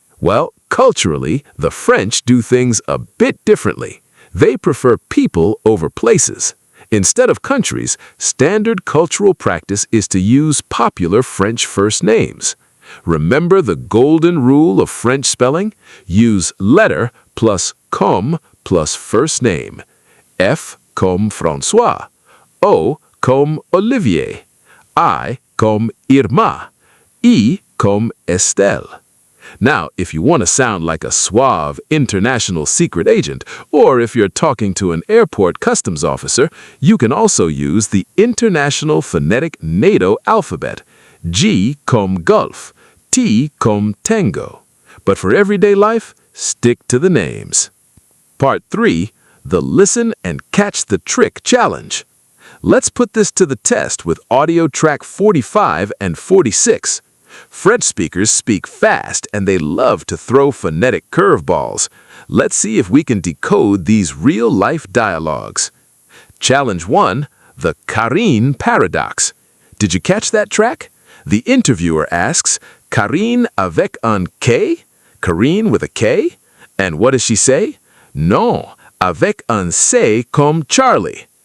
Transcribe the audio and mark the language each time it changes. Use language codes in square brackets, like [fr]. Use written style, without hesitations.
[en] Well, culturally, the French do things a bit differently. They prefer people over places. Instead of countries, standard cultural practice is to use popular French first names. Remember the golden rule of French spelling? Use letter plus comme plus first name. [fr] F comme François, O comme Olivier, I comme Irma, E comme Estelle. [en] Now, if you want to sound like a suave international secret agent, or if you're talking to an airport customs officer, you can also use the International Phonetic NATO alphabet, [fr] G comme Golf, T comme Tango. [en] But for everyday life, stick to the names. Part 3, the Listen and Catch the Trick Challenge. Let's put this to the test with audio track 45 and 46. French speakers speak fast and they love to throw phonetic curveballs. Let's see if we can decode these real-life dialogues. Challenge 1, the Karine paradox. Did you catch that track? The interviewer asks, [fr] Karine avec un K? [en] Karine with a K? And what does she say? [fr] Non, avec un C comme Charlie.